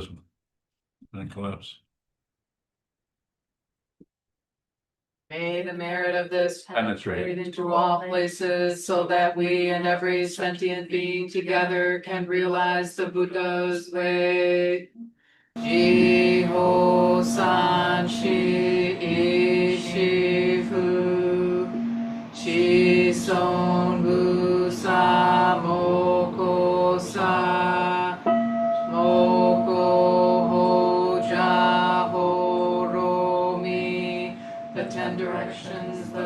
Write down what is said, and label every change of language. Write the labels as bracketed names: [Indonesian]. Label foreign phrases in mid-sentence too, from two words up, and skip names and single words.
[English] An eclipse. May the merit of this Penetrate into all places so that we and every sentient being together can realize the Buddha's way. [Japanese] 十方三世一切仏 諸尊菩薩摩訶薩 摩訶般若波羅蜜. [English] The 10 directions